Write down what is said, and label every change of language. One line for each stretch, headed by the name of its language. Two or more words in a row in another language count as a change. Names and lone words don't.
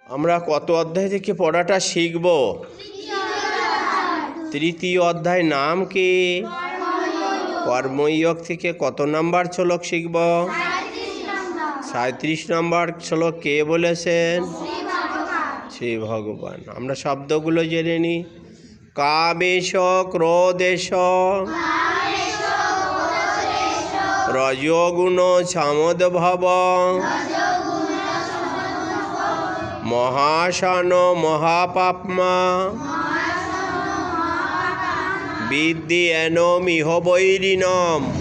Bangla: আমরা কত অধ্যায় থেকে পড়াটা শিখব? তৃতীয় অধ্যায়। নাম কি? কর্ময়োগ থেকে কত নাম্বার শ্লোক শিখব? 37 নম্বর শ্লোক কে বলেছেন? শ্রী ভগবান। আমরা শব্দগুলো জেনে নিই।
Sanskrit: কামেশ ক্রোধেশ রজোগুণ সমদ্ভব মহাশন মহাপাপ্মা বিদ্যেনমিহ বৈরিণম।